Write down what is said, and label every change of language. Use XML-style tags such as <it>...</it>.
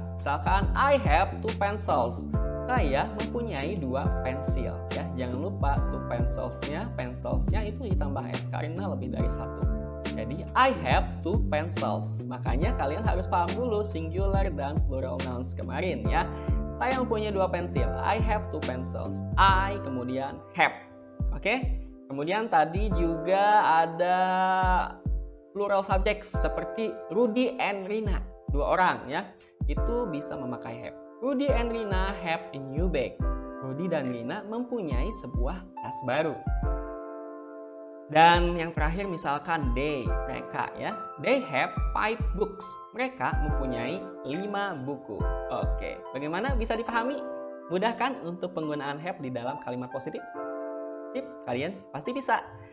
<id>Misalkan</id> <en>I have 2 pencils.</en> <id>Saya mempunyai 2 pensil ya. Jangan lupa 2 penselsnya itu ditambah s karena lebih dari 1. Jadi</id> <en>I have 2 pencils.</en> <id>Makanya kalian harus paham dulu singular dan plural nouns kemarin ya. Saya mempunyai 2 pensil.</id> <en>I have 2 pencils.</en> <id>I kemudian have. Oke? Kemudian tadi juga ada plural subjects seperti Rudy and Rina. 2 orang ya. Itu bisa memakai have.</id> <en>Rudy and Rina have a new bag.</en> <id>Rudy dan Rina mempunyai sebuah tas baru. Dan yang terakhir misalkan they, mereka ya.</id> <en>They have 5 books.</en> <id>Mereka mempunyai 5 buku. Oke, bagaimana bisa dipahami? Mudah kan untuk penggunaan have di dalam kalimat positif? Sip, kalian pasti bisa.</id>